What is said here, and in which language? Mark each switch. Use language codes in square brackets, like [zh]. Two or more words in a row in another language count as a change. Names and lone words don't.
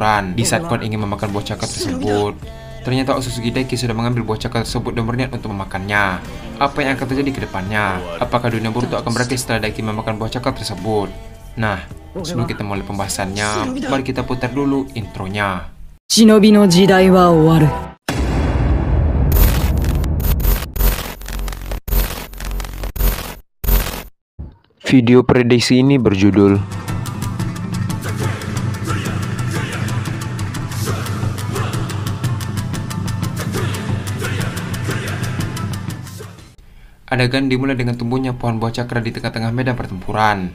[id] Di saat Kon ingin memakan buah cakra tersebut, ternyata Otsutsuki Daiki sudah mengambil buah cakra tersebut dan berniat untuk memakannya. Apa yang akan terjadi ke depannya? Apakah dunia Boruto akan berakhir setelah Daiki memakan buah cakra tersebut? Nah, sebelum kita mulai pembahasannya, mari kita putar dulu intronya. [ja] 忍びの時代は終わる。 [id] Video prediksi ini berjudul Adegan dimulai dengan tumbuhnya pohon buah cakra di tengah-tengah medan pertempuran.